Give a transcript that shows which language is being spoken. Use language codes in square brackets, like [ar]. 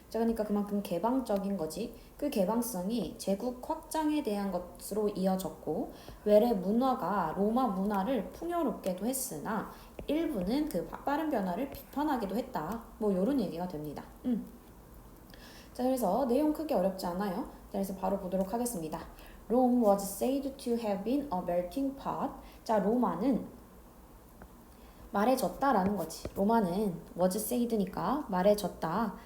[ko] 자, 그러니까 그만큼 개방적인 거지. 그 개방성이 제국 확장에 대한 것으로 이어졌고, 외래 문화가 로마 문화를 풍요롭게도 했으나 일부는 그 빠른 변화를 비판하기도 했다. 뭐 이런 얘기가 됩니다. 자, 그래서 내용 크게 어렵지 않아요. 자, 그래서 바로 보도록 하겠습니다. [en] Rome was said to have been a melting pot. [ko] 자, 로마는 말해졌다라는 거지. 로마는 was said니까 말해졌다.